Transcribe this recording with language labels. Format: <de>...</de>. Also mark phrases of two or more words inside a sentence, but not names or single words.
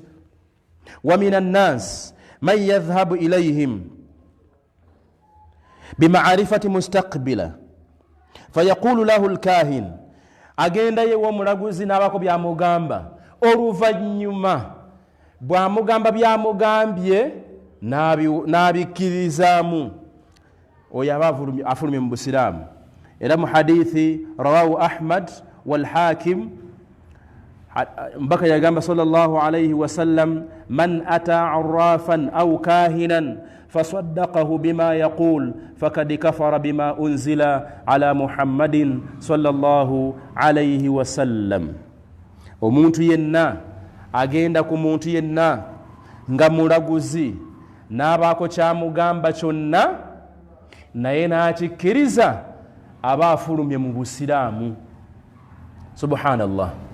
<ar>ومن الناس من يذهب إليهم بمعرفة مستقبل فيقول له الكاهن,</ar> <lg>agenda ye w'omulaguzi n'abako byamugamba, oluvannyuma bw'amugamba byamugambye n'abikkirizaamu, oyo aba afulumye mu busiraamu. Era mu</lg> <ar>حديث رواه أحمد والحاكم,</ar> <lg>mbaka yagamba</lg> <ar>صلى الله عليه وسلم، من أتى عرافا أو كاهنا فصدقه بما يقول فقد كفر بما أنزل على محمد صلى الله عليه وسلم.</ar> <lg>Omuntu yenna agenda ku muntu yenna nga mulaguzi n'abaako kyamugamba kyonna naye n'akikkiriza, aba afulumye mu busiraamu. Subhanallah.</lg>